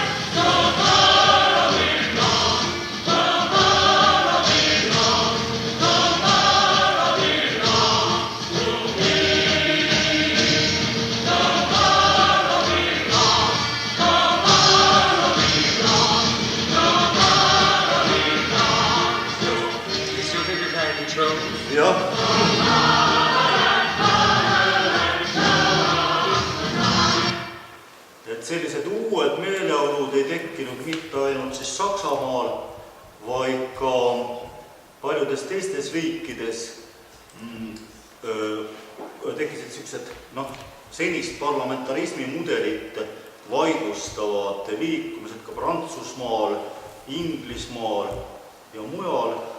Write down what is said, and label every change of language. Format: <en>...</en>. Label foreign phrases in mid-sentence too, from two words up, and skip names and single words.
<en>Tomorrow belongs, tomorrow belongs, tomorrow belongs to me. Tomorrow belongs, tomorrow belongs, tomorrow belongs to me. You still think you're kind of control?</en> <et>jah, et sellised uued meeleolud ei tekkinud mitte ainult siis Saksamaal, vaid ka paljudes teistes riikides tekkisid sellised senist parlamentarismi mudelit vaidlustavad liikumised ka Prantsusmaal, Inglismaal ja mujal.</et>